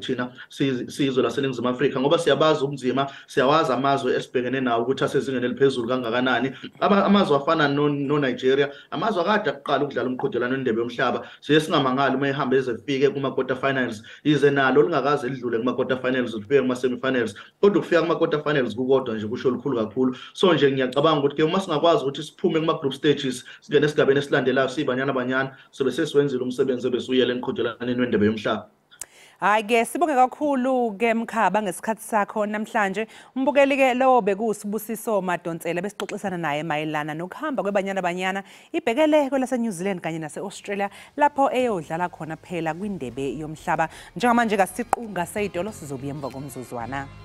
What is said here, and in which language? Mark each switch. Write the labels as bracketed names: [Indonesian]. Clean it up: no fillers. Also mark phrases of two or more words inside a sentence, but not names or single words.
[Zulu] thina sizwe laseNingizimu Afrika ngoba siyabaza ubunzima siyawazi amazwe esibhekene nawo ukuthi asezingeni eliphezulu kangakanani amazwe afana no Nigeria amazwe akade aqala ukudlala umqhudelano wendebe yomhlaba siye singamangali uma ehamba ezefike kuma [English] quarter finals [Zulu] ize nalo lingakaze lidlule kuma [English] quarter finals [Zulu] lifike kuma [English] semi finals [Zulu] kodwa ukufika kuma [English] quarter finals [Zulu] kukodwa nje kusho likhulu kakhulu so nje ngiyacabanga ukuthi ke uma singakwazi ukuthi siphume kuma [English] group stages [Zulu] singene esigabeni esilandelayo sibanyana sobe sesiwenzile umsebenzi obesuyele emqhudelaneni wendebe yomhlaba. Hayi ke sibonge kakhulu ke Mkhaba ngesikhathi sakho namhlanje umbukeli ke lo bekusibusiso Madonsela besixoxisana naye mayelana nokuhamba kwebanyana ibhekele kwelase New Zealand kanye nase Australia lapho eyodlala khona phela kwindebe yomhlaba njengamanje kasiqunga seyidolo sizobuya emva komzuzwana.